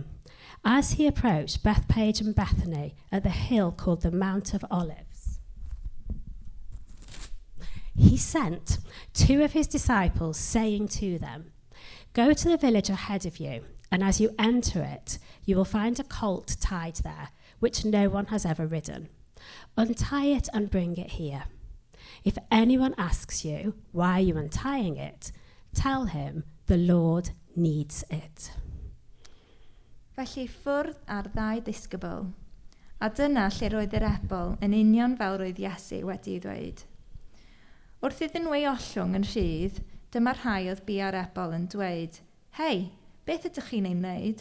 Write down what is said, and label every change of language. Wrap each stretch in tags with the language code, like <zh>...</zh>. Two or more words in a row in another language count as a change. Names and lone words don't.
<en>As he approached Bethphage and Bethany at the hill called the Mount of Olives, he sent two of his disciples, saying to them, "Go to the village ahead of you, and as you enter it, you will find a colt tied there, which no one has ever ridden. Untie it and bring it here. If anyone asks you, why are you untying it? Tell him the Lord needs it."</en> <cy>Felly ffwrdd ar ddau ddisgybl, a dyna lle roedd yr ebol yn union fel roedd Iesu wedi dweud. Wrth iddyn nhw ei ollwng yn rhydd, dyma rhai oedd bu ar ebol yn dweud, "Hei, beth ydych chi'n ei wneud?"</cy>